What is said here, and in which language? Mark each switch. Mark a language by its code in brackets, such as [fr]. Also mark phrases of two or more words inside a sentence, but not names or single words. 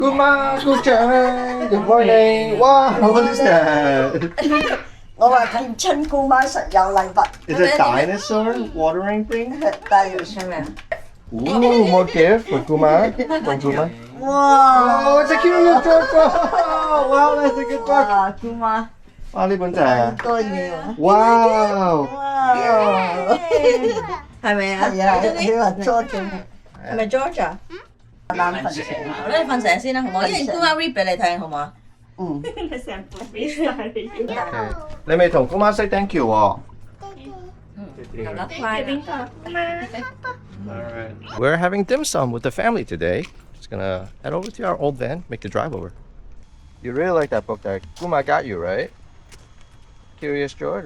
[en] Kuma, good morning. Wow, what is that? [yue] 我話近親姑媽實有禮物。 [en] Is it a dinosaur watering thing? [yue] 但係係咪啊？ [en] Ooh, more gift for Kuma. From Kuma. [yue] 哇！ [en] Oh, it's a cute little book. Oh, wow, that's a good book. [yue] 哇，姑媽 Wow, 呢本就係多嘢喎。 [en] Wow. [yue] 哇！係咪啊？係啊，你話 George 係咪 George 啊？眼瞓醒。好啦，你瞓醒先啦，好唔好？一陣姑媽 read 俾你聽，好唔好啊？嗯。 Okay. 你未同 Kuma [en] say thank you [yue] 喎。Alright. [en] We're having dim sum with the family today. Just gonna head over to our old van, make the drive over. You really like that book that Kuma got you, right? Curious George?